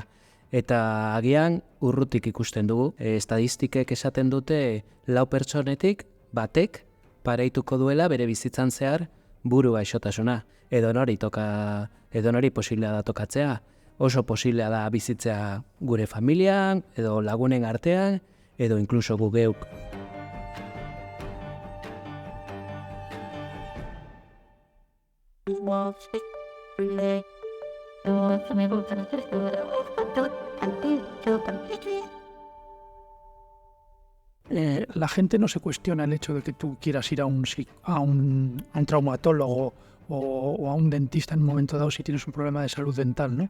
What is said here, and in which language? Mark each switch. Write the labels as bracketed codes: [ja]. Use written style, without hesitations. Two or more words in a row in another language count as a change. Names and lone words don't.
[eu] Eta agian urrutik ikusten dugu. Estadistikek esaten dute 4 pertsonetik batek pareituko duela bere bizitzan zehar buru gaixotasuna. Edonori posiblea da tokatzea. Oso posiblea da bizitzea gure familian, edo lagunen artean, edo inkluso gu geuk. [es] La gente no se cuestiona el hecho de que tú quieras ir a un traumatólogo o a un dentista en un momento dado si tienes un problema de salud dental, ¿no?